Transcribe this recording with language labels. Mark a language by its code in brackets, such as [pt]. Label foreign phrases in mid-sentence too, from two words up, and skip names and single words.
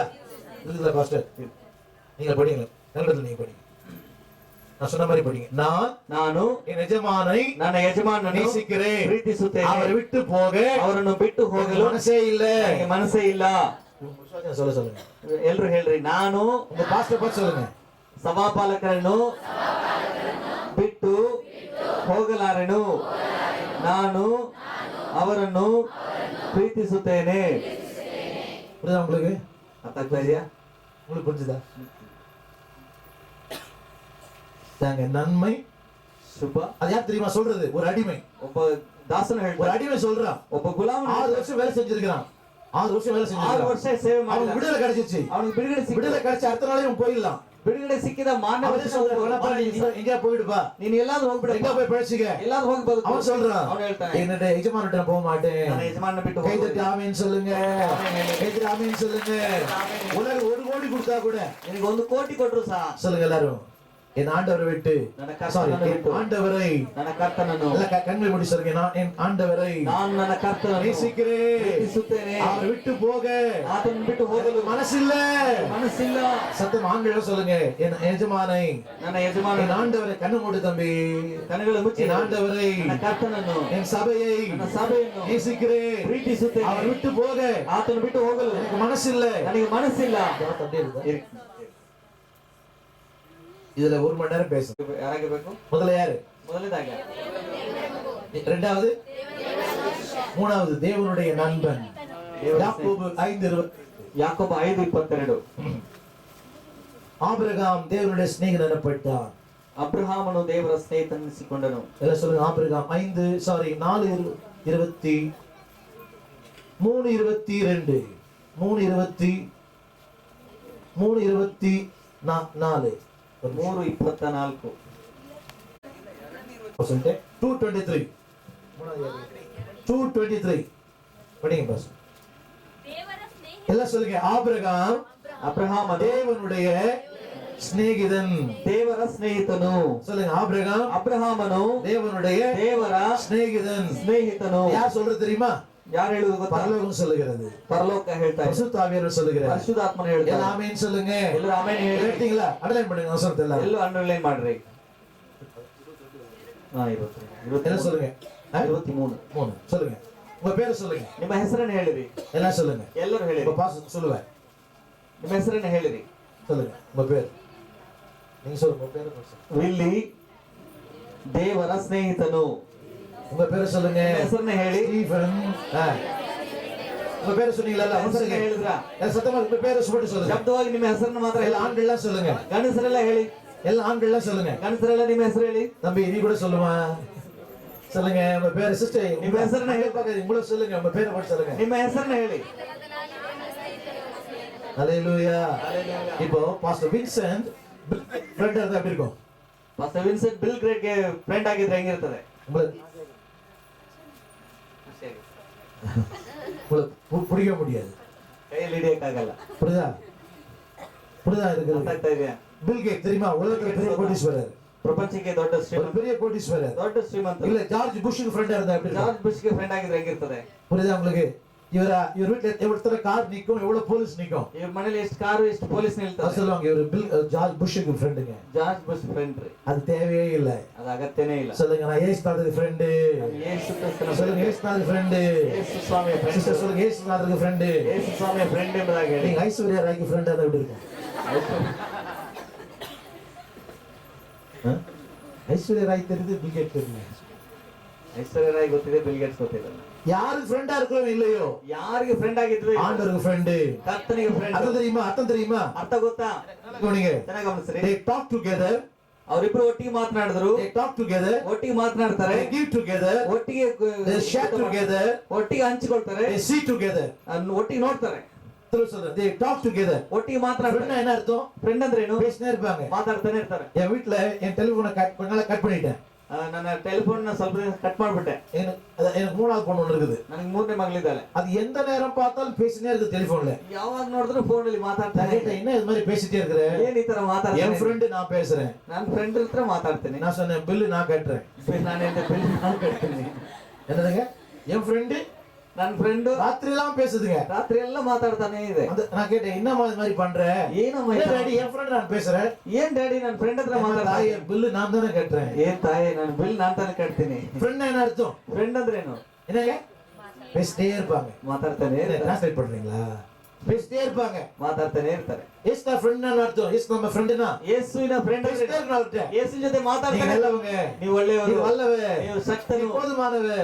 [ta] பாஸ்டர் நீங்க படிங்க, நல்லது நீங்க படிங்க, நான் சொன்ன மாதிரி படிங்க. [kn] ನಾನು [ta] என் எஜமானை [kn] ನನ್ನ ಯಜಮಾನನನ್ನು [ta] நேசிக்கிறேன், [kn] ಪ್ರೀತಿಸುತ್ತೇನೆ, [ta] அவரை விட்டு போக [kn] ಅವರನ್ನು ಬಿಟ್ಟು ಹೋಗಲು [ta] மனசே இல்ல. [kn] ನನಗೆ ಮನಸ್ಸೇ ಇಲ್ಲ. [ta] சொல்லுங்க, [kn] ಎಲ್ರು ಹೇಳ್ರಿ, ನಾನು [ta] உங்க பாஸ்டர் பார்த்து சொல்லுங்க, [kn] ಸಭಾಪಾಲಕರನ್ನು ಬಿಟ್ಟು ಹೋಗಲಾರೆನು, ನಾನು ಅವರನ್ನು ಪ್ರೀತಿಸುತ್ತೇನೆ. [ta] புரியுதா உங்களுக்கு? [kn] ಅರ್ಥ ಆಗ್ತಾ ಇದೆಯಾ? [ta] உங்களுக்கு புரிஞ்சுதா? தாங்க நன்மை [kn] ಶುಭ. [ta] அது யார் தெரியுமா சொல்றது? ஒரு அடிமை, [kn] ಒಬ್ಬ ದಾಸನ [ta] ஒரு [kn] ಹೇಳ್ತಾರೆ, [ta] அடிமை சொல்றான். [kn] ಒಬ್ಬ ಗುಲಾಮ [ta] 6 வருஷம் வேலை செஞ்சிருக்கான், 6 வருஷம் வேலை 6 செஞ்சிருக்கான், [kn] ವರ್ಷ ಸೇವೆ [ta] அவனுக்கு [kn] ಮಾಡಿದ, [ta] விடுதலை கிடைச்சிச்சு. [kn] ಅವನಿಗೆ ಬಿಡುಗಡೆ [ta] விடுதலை கிடைச்ச அடுத்த நாளே அவன் போயிடலாம். [kn] ಬಿಡುಗಡೆ ಸಿಕ್ಕಿದ ಮಾನ್ಯ [ta] அவனே சொல்றான், "வேணாப்பா, நீ எங்கேயா போயிடுப்பா, [kn] ನೀನು ಎಲ್ಲಾದ್ರೂ ಹೋಗ್ಬಿಡ, [ta] எங்க போய் பழச்சிக்க." [kn] ಎಲ್ಲಾದ್ರೂ ಹೋಗಿ ಬದುಕು. [ta] அவன் சொல்றான், [kn] ಅವನು ಹೇಳ್ತಾನೆ, [ta] என்னுடைய எஜமான்கிட்ட நான் போக மாட்டேன். [kn] ನನ್ನ ಯಜಮಾನ ಬಿಟ್ಟು [ta] கை [kn] ಹೋಗುವುದಿಲ್ಲ. [ta] தட்டி ஆமென் சொல்லுங்க, கை தட்டி ஆமென் சொல்லுங்க. உலகம் 1 கோடி கொடுத்தா கூட [kn] ನಿನಗೆ 1 ಕೋಟಿ ಕೊಟ್ರು ಸಹ [ta] சொல்லுங்க எல்லாரும், என் ஆண்டவரை விட்டு, [kn] ನನ್ನ [ta] சாரி, [kn] ಕರ್ತನನ್ನು ಬಿಟ್ಟು, [ta] ஆண்டவரை, [kn] ನನ್ನ ಕರ್ತನನ್ನು, [ta] இல்ல கண்களை மூடி சொல்லுங்க, நான் என் ஆண்டவரை [kn] ನಾನು ನನ್ನ ಕರ್ತನನ್ನು [ta] நேசிக்கிறேன், [kn] ಪ್ರೀತಿಸುತ್ತೇನೆ, [ta] அவரை விட்டு போக [kn] ಆತನನ್ನು ಬಿಟ್ಟು ಹೋಗಲು [ta] மனசில்ல. [kn] ಮನಸ್ಸಿಲ್ಲ. [ta] சத்தம் ஆங்கிலம் சொல்லுங்க, என் எஜமானை, [kn] ನನ್ನ [ta] என் [kn] ಯಜಮಾನನು, [ta] ஆண்டவரை, கண்ணு மூடு தம்பி, [kn] ಕಣ್ಣುಗಳು ಮುಚ್ಚಿ, [ta] என் ஆண்டவரை, [kn] ನನ್ನ ಕರ್ತನನ್ನು, [ta] என் சபையை [kn] ನನ್ನ ಸಭೆಯನ್ನು [ta] நேசிக்கிறேன், [kn] ಪ್ರೀತಿಸುತ್ತೇನೆ, [ta] அவர் விட்டு போக [kn] ಆತನು ಬಿಟ್ಟು ಹೋಗಲು [ta] எனக்கு மனசில்ல. [kn] ನನಗೆ ಮನಸ್ಸಿಲ್ಲ. [ta] அப்படியே இருக்கு. இதுல 1 மணி நேரம் பேசணும். [kn] ಯಾರಾಗಬೇಕು? [ta] முதல்ல யாரு? [kn] ಮೊದಲನೇದಾಗಿ [ta] இரண்டாவது, மூணாவது தேவனுடைய நண்பன். யாக்கோபு 5:20. [kn] ಯಾಕೋಬ 5:22. [ta] ஆபிரகாம் தேவனுடைய சிநேகிதன் எனப்பட்டான். [kn] ಅಬ್ರಹಾಮನು ದೇವರ ಸ್ನೇಹಿತನೆನಿಸಿಕೊಂಡನು. [ta] எல்லாம் சொல்லுங்க, ஆபிரகாம் 4:22 3:22 3:24 3:24 2:23 2:23 படிங்க பாஸ். எல்லாம் சொல்லுங்க, ஆபிரகாம் [kn] ಅಬ್ರಹಾಮನು [ta] தேவனுடைய சிநேகிதன். [kn] ದೇವರ ಸ್ನೇಹಿತನು. [ta] சொல்லுங்க, ஆபிரகாம் [kn] ಅಬ್ರಹಾಮನು [ta] தேவனுடைய [kn] ದೇವರ [ta] சிநேகிதன். [kn] ಸ್ನೇಹಿತನು. [ta] யார் சொல்றது தெரியுமா? [kn] ಯಾರು ಹೇಳುವುದು ಗೊತ್ತಾ? [ta] பரலோகம் சொல்லுகிறது, [kn] ಪರಲೋಕ ಹೇಳ್ತಾ ಇದೆ, [ta] பரிசுத்த ஆவியானவர் சொல்லுகிறார். [kn] ಪರಿಶುದ್ಧಾತ್ಮನು ಹೇಳ್ತಾನೆ. [ta] எல்லாம் ஆமென் சொல்லுங்க. [kn] ಎಲ್ಲರೂ ಆಮೆನ್ ಹೇಳಿ. [ta] கேட்டீங்களா? அண்டர்லைன் பண்ணுங்க வசனத்தை எல்லாம். [kn] ಎಲ್ಲರೂ ಅಂಡರ್ಲೈನ್ ಮಾಡ್ರಿ. [ta] என்ன சொல்லுங்க? 23. 3 சொல்லுங்க. உங்க பேரை சொல்லுங்க. [kn] ನಿಮ್ಮ ಹೆಸರನ್ನು ಹೇಳಿರಿ. [ta] எல்லாம் சொல்லுங்க. [kn] ಎಲ್ಲರೂ ಹೇಳಿರಿ. [ta] உங்க பாஸ் சொல்லுவேன். [kn] ನಿಮ್ಮ ಹೆಸರನ್ನು ಹೇಳಿರಿ. [ta] சொல்லுங்க உங்க பேர். நீங்க சொல்லுங்க உங்க பேரை சொல்லுங்க. [kn] ವಿಲ್ಲಿ ದೇವರ ಸ್ನೇಹಿತನು. [ta] உங்க பேரை சொல்லுங்க. [kn] ನಿಮ್ಮ ಹೆಸರನ್ನು ಹೇಳಿ. [ta] ஸ்டீஃபன். உங்க பேரை சொன்னீங்களா? [kn] ಹೆಸರನ್ನು ಹೇಳಿದ್ರಾ? [ta] சத்தமா உங்க பேரை சொல்லிட்டு சொல்லுங்க. [kn] ಶಬ್ದವಾಗಿ ನಿಮ್ಮ ಹೆಸರನ್ನು ಮಾತ್ರ ಹೇಳಿ. [ta] எல்லா ஆண்கள்லாம் சொல்லுங்க. [kn] ಗಂಡಸರೆಲ್ಲ ಹೇಳಿ. [ta] எல்லா ஆண்கள்லாம் சொல்லுங்க. [kn] ಗಂಡಸರೆಲ್ಲ ನಿಮ್ಮ ಹೆಸರು ಹೇಳಿ. [ta] தம்பி நீ கூட சொல்லுமா? சொல்லுங்க உங்க பேரை. சிஸ்டர் [kn] ನಿಮ್ಮ ಹೆಸರನ್ನ ಹೇಳಿ. [ta] உங்களை சொல்லுங்க. உங்க பேரை மட்டும் சொல்லுங்க. [kn] ನಿಮ್ಮ ಹೆಸರನ್ನ ಹೇಳಿ. [ta] ஹalleluya. இப்போ பாஸ்டர் வின்சென்ட் ஃப்ரெண்ட் இருந்தா எப்படி இருக்கும்? [kn] ಪಾಸ್ಟರ್ ವಿನ್ಸೆಂಟ್ ಬಿಲ್ ಗ್ರೇಟ್ ಗೆ ಫ್ರೆಂಡ್ ಆಗಿದ್ರೆ ಹೆಂಗಿರ್ತದೆ? [ta] உங்களுக்கு பிடிக்க முடியாது. [kn] ಕೈಯಲ್ಲಿ ಹಿಡಿಯಕ್ಕಾಗಲ್ಲ. [ta] புரியுதா? புரியுதா [kn] ಅರ್ಥ [ta] இருக்குது? [kn] ಆಗ್ತಾ ಇದೆಯಾ? [ta] பில் கேட் தெரியுமா? உலகத்துல பெரிய கோடீஸ்வரர். [kn] ಪ್ರಪಂಚಕ್ಕೆ ದೊಡ್ಡ [ta] ஒரு [kn] ಶ್ರೀಮಂತ. [ta] பெரிய கோடீஸ்வரர். [kn] ದೊಡ್ಡ ಶ್ರೀಮಂತ. [ta] இல்ல ஜார்ஜ் புஷ்க்கு ஃப்ரெண்டா இருந்தா எப்படி இருக்கும்? [kn] ಜಾರ್ಜ್ ಬುಷ್ ಗೆ ಫ್ರೆಂಡ್ ಆಗಿದ್ರೆ ಹೆಂಗಿರ್ತದೆ? [ta] புரியுதா உங்களுக்கு? இவர் வீட்டுல எவ்வளவு கார் நிக்கும், எவ்வளவு போலீஸ் நிக்கும். [kn] ಇವ್ರ ಮನೇಲಿ ಎಷ್ಟು ಕಾರು ಎಷ್ಟು ಪೊಲೀಸ್ [ta] அது [kn] ನಿಲ್ತಾರೆ. [ta] சொல்லுவாங்க இவர் ஜார்ஜ் புஷ்க்கு ஃப்ரெண்டுங்க. [kn] ಜಾರ್ಜ್ ಬುಷ್ ಫ್ರೆಂಡ್ ರೀ. [ta] அது தேவையே இல்ல. [kn] ಅದು ಅಗತ್ಯನೇ ಇಲ್ಲ. [ta] சொல்லுங்க நான் ஏசுநாதருக்கு ஃப்ரெண்ட். [kn] ಯೇಸು ಕ್ರಿಸ್ತನ [ta] சொல்லுங்க ஏசுநாதருக்கு ஃப்ரெண்ட். [kn] ಯೇಸು ಸ್ವಾಮಿಯ ಫ್ರೆಂಡ್. [ta] சிஸ்டர் சொல்லுங்க ஏசுநாதருக்கு ஃப்ரெண்ட். [kn] ಯೇಸು ಸ್ವಾಮಿಯ ಫ್ರೆಂಡ್ ಎಂಬುದಾಗಿ ಹೇಳಿ. [ta] நீங்க ஐஸ்வர்யா ராய்க்கு ஃப்ரெண்டா தான் எப்படி இருக்கும்? ஐஸ்வர்யா ராய் தெரியுது, பில் கேட் தெரியுது. [kn] ಐಶ್ವರ್ಯ ರಾಯ್ ಗೊತ್ತಿದೆ, ಬಿಲ್ ಗೇಟ್ಸ್ ಗೊತ್ತಿದೆ. [ta] யாருக்கு ஃப்ரெண்டா இருக்கிறோம் இல்லையோ [kn] ಯಾರಿಗೆ ಫ್ರೆಂಡ್ ಆಗಿದ್ವಿ? [ta] ஆண்டவருக்கு ஃப்ரெண்ட். [kn] ಕರ್ತನಿಗೆ ಫ್ರೆಂಡ್. [ta] அர்த்தம் தெரியுமா? அர்த்தம் தெரியுமா? [kn] ಅರ್ಥ ಗೊತ್ತಾ? [ta] நீங்க [kn] ಚೆನ್ನಾಗಿ ಗಮನಿಸ್ರಿ. [en] they talk together. [kn] ಅವರಿಬ್ರು ಒಟ್ಟಿಗೆ ಮಾತನಾಡಿದ್ರು. [en] they talk together. [kn] ಒಟ್ಟಿಗೆ ಮಾತನಾಡ್ತಾರೆ. [en] they give together. [kn] ಒಟ್ಟಿಗೆ [en] they share together. [kn] ಒಟ್ಟಿಗೆ ಹಂಚಿಕೊಳ್ತಾರೆ. [en] they see together. [kn] ಒಟ್ಟಿಗೆ ನೋಡ್ತಾರೆ. [ta] சொல்லுங்க [en] they talk together. [kn] ಒಟ್ಟಿಗೆ ಮಾತನಾಡ್ತಾರೆ. [ta] ஃப்ரெண்ட் என்ன அர்த்தம்? [kn] ಫ್ರೆಂಡ್ ಅಂದ್ರೆ ಏನು? [ta] பேசினே இருப்பாங்க. [kn] ಮಾತಾಡ್ತಾನೆ ಇರ್ತಾರೆ. [ta] என் வீட்ல என் டெலிபோனை கட் பண்ணிட்டேன். [kn] ನನ್ನ ಟೆಲಿಫೋನ್ ಸ್ವಲ್ಪ ಕಟ್ ಮಾಡ್ಬಿಟ್ಟೆ. [ta] எனக்கு மூணாவது பொண்ணு ஒண்ணு இருக்குது. [kn] ನನಗೆ ಮೂರನೇ ಮಗಳಿದ್ದಾಳೆ. [ta] அது எந்த நேரம் பார்த்தாலும் பேசினே இருக்கு டெலிபோன்ல. [kn] ಯಾವಾಗ ನೋಡಿದ್ರು ಫೋನ್ ಅಲ್ಲಿ ಮಾತಾಡ್ತಾನೆ. [ta] என்ன இது மாதிரி பேசிட்டே இருக்கிற? [kn] ಏನ್ ಈ ತರ ಮಾತಾಡ್ತಾನೆ? [ta] என் ஃப்ரெண்ட் நான் பேசுறேன். [kn] ನನ್ನ ಫ್ರೆಂಡ್ ಹತ್ರ ಮಾತಾಡ್ತೀನಿ. [ta] நான் சொன்னேன் பில் நான் கட்டுறேன். [kn] ನಾನು ಹೇಳಿದೆ ಬಿಲ್ ನಾನು ಕಟ್ತೀನಿ. [ta] என்னதுங்க? என் ஃப்ரெண்ட் [kn] ನನ್ನ ಫ್ರೆಂಡ್ [ta] ராத்திரி எல்லாம் பேசுதுங்க. [kn] ರಾತ್ರಿ ಎಲ್ಲ ಮಾತಾಡ್ತಾನೆ ಇದೆ. [ta] நான் கேட்டேன் என்னமா இது மாதிரி பண்ற? [kn] ಏನಮ್ಮ [ta] டாடி என் ஃப்ரெண்ட் நான் பேசுறேன். [kn] ಏನ್ ಡ್ಯಾಡಿ ನನ್ನ ಫ್ರೆಂಡ್ ಹತ್ರ ಮಾತಾಡ್ತಾನೆ. [ta] பில் நான் தானே கட்டுறேன். [kn] ಏನ್ ತಾಯಿ ನಾನು ಬಿಲ್ ನಾನು ತಾನೇ ಕಟ್ತೀನಿ. [ta] ஃப்ரெண்ட் என்ன அர்த்தம்? [kn] ಫ್ರೆಂಡ್ ಅಂದ್ರೇನು? [ta] என்னங்க? பேசிட்டே இருப்பாங்க. [kn] ಮಾತಾಡ್ತಾನೆ ಇರ್ತಾರೆ. [ta] டிரான்ஸ்லேட் பண்றீங்களா? பேசிட்டே இருப்பாங்க. [kn] ಮಾತಾಡ್ತಾನೆ ಇರ್ತಾರೆ. [ta] எஸ் நான் ஃப்ரெண்ட் நான் அர்த்தம். எஸ் நம்ம ஃப்ரெண்ட்னா [kn] ಯೇಸುವಿನ ಫ್ರೆಂಡ್ [ta] பேசிட்டே இருக்கறவங்க. [kn] ಯೇಸುವಿನ ಜೊತೆ [ta] நீங்க [kn] ಮಾತಾಡ್ತಾನೆ. [ta] நல்லவங்க. [kn] ನೀವು ಒಳ್ಳೆಯವರು. [ta] நீ வல்லவே. [kn] ನೀವು ಶಕ್ತನು. [ta] நீ போதுமானவர்.